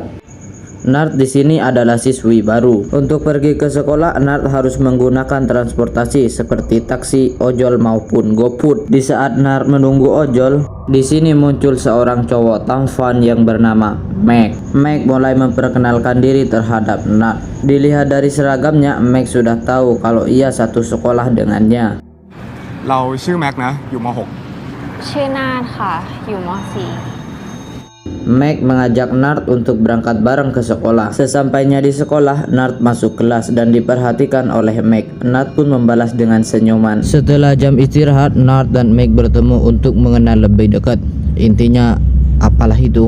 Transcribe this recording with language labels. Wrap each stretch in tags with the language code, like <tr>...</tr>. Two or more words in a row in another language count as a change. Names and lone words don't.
<id>Nart di sini adalah siswi baru. Untuk pergi ke sekolah, Nart harus menggunakan transportasi seperti taksi, ojol maupun GoFood. Di saat Nart menunggu ojol, di sini muncul seorang cowok tampan yang bernama Mac. Mac mulai memperkenalkan diri terhadap Nart. Dilihat dari seragamnya, Mac sudah tahu kalau ia satu sekolah dengannya.</id> <th>เราชื่อแม็กนะอยู่ม .6 ชื่อนาฏค่ะอยู่ม .4</th> <id>Mac mengajak Nart untuk berangkat bareng ke sekolah. Sesampainya di sekolah, Nart masuk kelas dan diperhatikan oleh Mac. Nart pun membalas dengan senyuman. Setelah jam istirahat, Nart dan Mac bertemu untuk mengenal lebih dekat. Intinya, apalah itu.</id>